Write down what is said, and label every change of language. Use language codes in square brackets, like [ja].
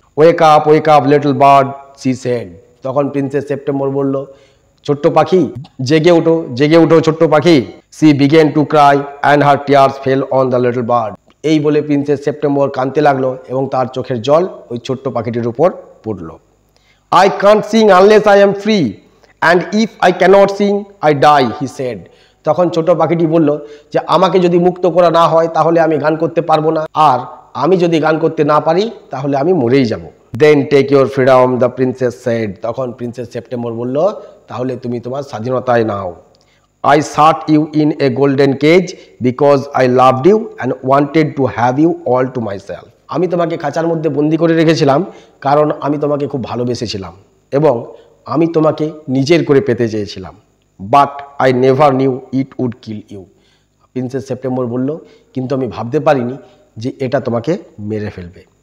[en] Wake up little bird, she said. [bn] তখন princess September বলল, ছোট্ট পাখি জেগে ওঠো ছোট্ট পাখি। [en] She began to cry and her tears fell on the little bird. [bn] এই বলে প্রিন্সেস সেপ্টেম্বর কাঁদতে লাগলো এবং তার চোখের জল ওই ছোট্ট পাখিটির উপর পড়ল। [en] I can't sing unless I am free, and if I cannot sing, I die, he said. [bn] তখন ছোট পাখিটি বলল যে আমাকে যদি মুক্ত করা না হয় তাহলে আমি গান করতে পারবো না, আর আমি যদি গান করতে না পারি তাহলে আমি মরেই যাব। [en] Then take your freedom, the princess said. [bn] তখন প্রিন্সেস সেপ্টেম্বর বলল, তাহলে তুমি তোমার স্বাধীনতায় নাও। [en] I shut you in a golden cage because I loved you and wanted to have you all to myself. [bn] আমি তোমাকে খাঁচার মধ্যে বন্দি করে রেখেছিলাম কারণ আমি তোমাকে খুব ভালোবেসেছিলাম এবং আমি তোমাকে নিজের করে পেতে চেয়েছিলাম। [en] But I never knew it would kill you. [bn] Princess September বলল, কিন্তু আমি ভাবতে পারিনি যে এটা তোমাকে মেরে ফেলবে।